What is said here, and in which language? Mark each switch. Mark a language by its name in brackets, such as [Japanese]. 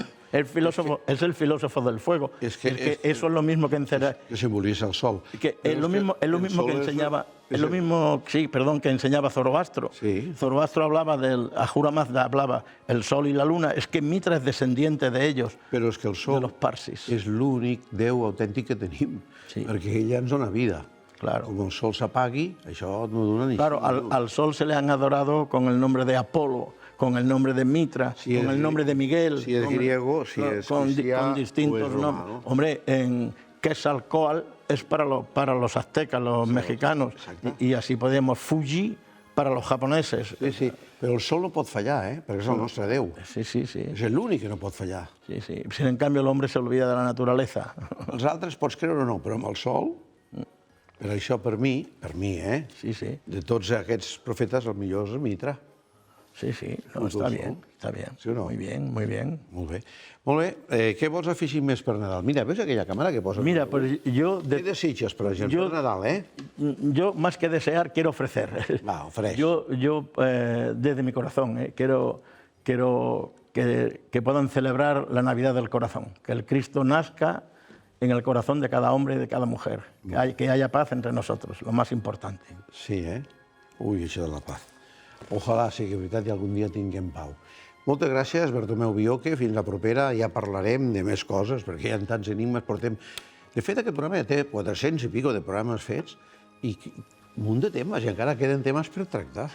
[Spanish] El filósofo es el filósofo del fuego. Eso es lo mismo que que simboliza el sol. Es lo mismo que enseñaba. Es lo mismo, que enseñaba Zoroastro. Sí. Zoroastro hablaba Ahura Mazda hablaba el sol y la luna. Es que Mitra es descendiente de ellos. [Catalan] Però és que el sol [Spanish] de los parsis. [Catalan] és l'únic Déu autèntic que tenim, perquè ell ja ens dona vida. [Spanish] Claro. [Catalan] Com el sol s'apagui, això no dona ni... [Spanish] Claro, al sol se le han adorado con el nombre de Apolo, con el nombre de Mitra, con el nombre de Miguel. Si es griego, si es cristiano, con distintos nombres. Hombre, en Quetzalcóatl es para los aztecas, los mexicanos, y así podemos Fuji para los japoneses. [Catalan] Sí, però el sol no pot fallar, perquè és el nostre Déu. Sí. És l'únic que no pot fallar. Sí. [Spanish] Si en cambio el hombre se olvida de la naturaleza. [Catalan] Els altres pots creure o no, però amb el sol, per això per mi, Sí. de tots aquests profetes, el millor és el Mitra. [Spanish] Sí, no, está bien. [Catalan] Sí o no? [Spanish] Muy bien. [Catalan] Molt bé. Què vols afegir més per Nadal? Mira, veus aquella càmera que poses? [Spanish] Mira, pues yo... [Catalan] ¿Qué desitges, per exemple, per Nadal, [Spanish] Yo, más que desear, quiero ofrecer. [Catalan] Va, ofreix. [Spanish] Yo desde mi corazón, quiero que puedan celebrar la Navidad del corazón, que el Cristo nazca en el corazón de cada hombre y de cada mujer, que haya paz entre nosotros, lo más importante. [Catalan] Sí, Ui, això de la paz. Ojalà sigui veritat i algun dia tinguem pau. Moltes gràcies, Bartomeu Bioque. Fins la propera. Ja parlarem de més coses, perquè hi ha tants enigmes. De fet, aquest programa ja té 400 i pico de programes fets i un munt de temes, i encara queden temes per tractar.